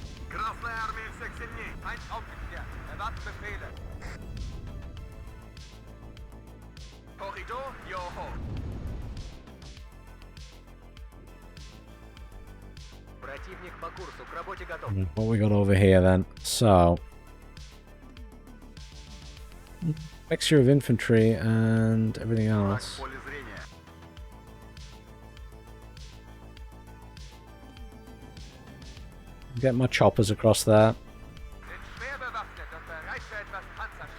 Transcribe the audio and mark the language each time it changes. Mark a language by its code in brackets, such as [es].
[ru] Красная армия всех сильней. [de] Eins aufgeklärt. Erwarten Befehle. Korridor, Joho. [ru] Противник по курсу к работе готов. [en] What we got over here then? So, mixture of infantry and everything else. [ru] В поле зрения. [en] Get my choppers across there. [de] Sind schwer bewaffnet und bereit für etwas Panzerschutz.